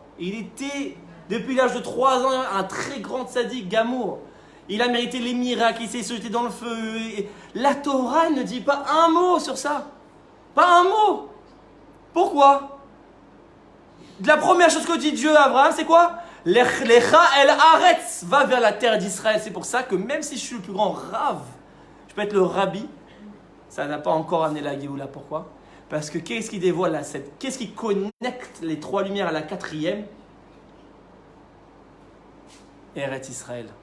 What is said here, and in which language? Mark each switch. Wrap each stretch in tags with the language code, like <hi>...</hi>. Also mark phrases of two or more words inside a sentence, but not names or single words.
<fr>Il était, depuis l'âge de 3 ans, un très grand</fr> <he>צדיק, גמור.</he> <fr>Il a mérité les miracles, il s'est jeté dans le feu. La Torah ne dit pas un mot sur ça. Pas un mot. Pourquoi? La première chose que dit Dieu à Abraham, c'est quoi?</fr> <he>לכה אל ארץ,</he> <fr>va vers la terre d'Israël. C'est pour ça que même si je suis le plus grand rave, je peux être le rabbi, ça n'a pas encore amené la Géoula. Pourquoi? Parce que qu'est-ce qui dévoile qu'est-ce qui connecte les 3 lumières à la 4e? Eretz Israël.</fr>